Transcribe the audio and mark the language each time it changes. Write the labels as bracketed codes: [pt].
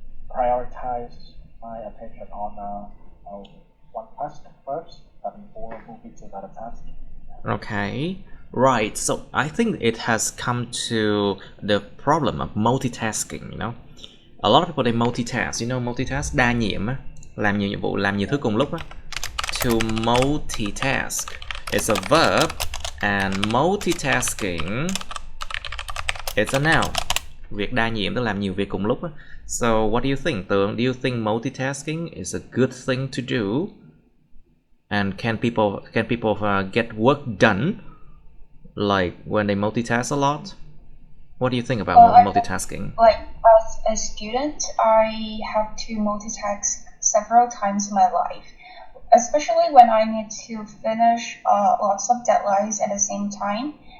[en] Prioritize my attention on one task first before moving to another task. Okay. Right. So I think it has come to the problem of multitasking, A lot of people, they multitask. [vi] Multitask, đa nhiệm á, làm nhiều nhiệm vụ, làm nhiều thứ cùng lúc á. [en] To multitask. is a verb and multitasking is a noun. [vi] Việc đa nhiệm tức làm nhiều việc cùng lúc. [en] So what do you think, Tường? Do you think multitasking is a good thing to do? And can people get work done like when they multitask a lot? What do you think about multitasking? Like as a student, I have to multitask several times in my life, especially when I need to finish lots of deadlines at the same time.